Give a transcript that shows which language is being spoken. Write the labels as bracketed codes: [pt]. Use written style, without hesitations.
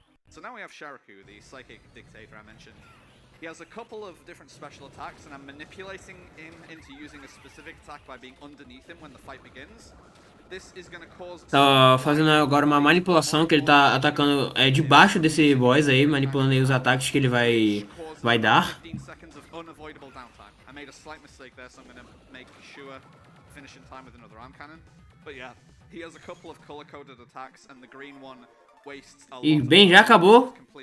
[en] So now we have Sharaku, the psychic dictator I mentioned. He has a couple of different special attacks, and I'm manipulating him into using a specific attack by being underneath him when the fight begins. This is going to cause... [pt] Tá fazendo agora uma manipulação que ele tá atacando debaixo desse boss aí, manipulando aí os ataques que ele vai dar. [en] I made a slight mistake there, so I'm going to make sure finish in time with another arm cannon. But yeah, he has a couple of color-coded attacks, and the green one [pt] e bem, já acabou.